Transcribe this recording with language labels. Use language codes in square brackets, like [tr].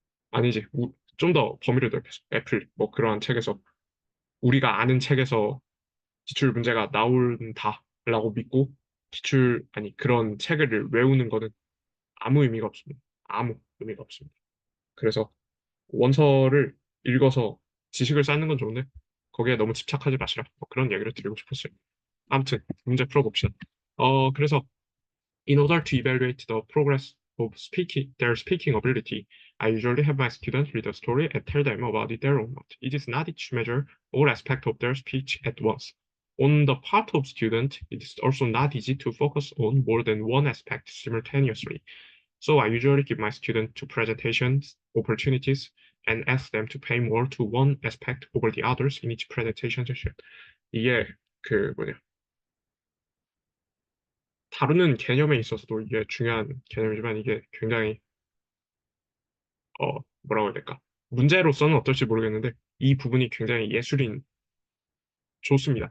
[ko] 아니지, 좀 더 범위를 넓혀서 애플 뭐 그러한 책에서 우리가 아는 책에서 기출 문제가 나온다라고 믿고 아니 그런 책을 외우는 거는 아무 의미가 없습니다. 아무 의미가 없습니다. 그래서 원서를 읽어서 지식을 쌓는 건 좋은데 거기에 너무 집착하지 마시라. 뭐 그런 얘기를 드리고 싶었어요. 아무튼 문제 풀어봅시다. 그래서 [en] in order to evaluate the progress of their speaking ability, I usually have my students read a story and tell them about it their own mouth. It is not easy to measure all aspects of their speech at once. On the part of student, it is also not easy to focus on more than one aspect simultaneously. So I usually give my students two presentations opportunities and ask them to pay more to one aspect over the others in each presentation session. [ko] 이게 그 뭐냐 다루는 개념에 있어서도 이게 중요한 개념이지만 이게 굉장히 뭐라고 해야 될까? 문제로서는 어떨지 모르겠는데 이 부분이 굉장히 예술인 좋습니다.